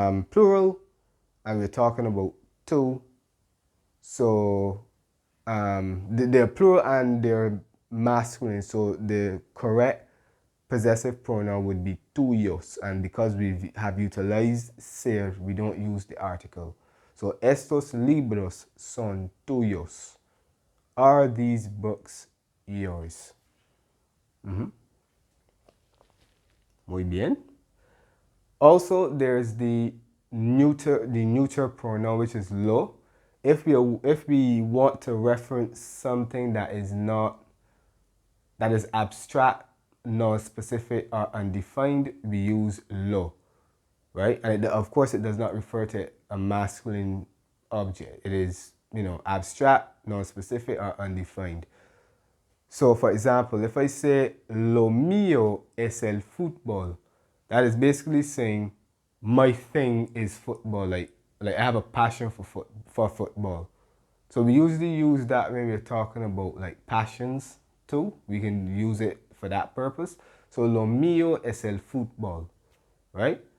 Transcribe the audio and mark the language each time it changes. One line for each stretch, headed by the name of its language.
English: plural, and we're talking about two. So they're plural and they're masculine. So the correct possessive pronoun would be tuyos. And because we have utilized ser, we don't use the article.
Spanish: So estos libros son tuyos.
English: Are these books yours?
Spanish: Muy bien.
English: Also, there's the neuter pronoun, which is lo. If we want to reference something that is abstract, non-specific, or undefined, we use lo, right? And of course, it does not refer to a masculine object. It is, abstract, non-specific, or undefined. So, for example, if I say
Spanish: lo mío es el fútbol,
English: that is basically saying my thing is football. Like I have a passion for football. So we usually use that when we're talking about like passions too. We can use it for that purpose.
Spanish: So lo mío es el fútbol, right?